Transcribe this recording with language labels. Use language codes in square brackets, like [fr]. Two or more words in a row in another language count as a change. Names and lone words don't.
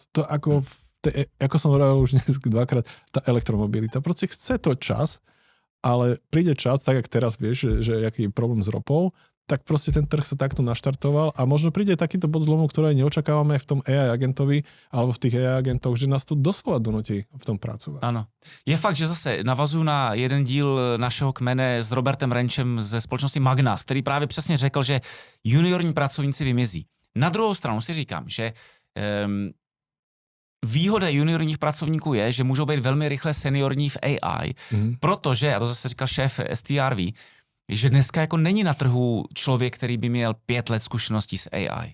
[sk] To ako som hovoril už dnes dvakrát, tá elektromobilita. Proste chce to čas, ale príde čas, tak jak teraz vieš, že aký je problém s ropou, tak proste ten trh sa takto naštartoval a možno príde takýto bod zlomu, ktoré neočakávame v tom AI agentovi alebo v tých AI agentoch, že nás to doslova donutí v tom pracovat. [cs] Ano. Je fakt, že zase navazuju na jeden díl našeho kmene s Robertem Renčem ze společnosti Magnas, který právě přesně řekl, že juniorní pracovníci vymizí. Na druhou stranu si říkám, že výhoda juniorních pracovníků je, že můžou být velmi rychle seniorní v AI, protože, a to zase říkal šéf STRV, že dneska jako není na trhu člověk, který by měl 5 let zkušeností s AI.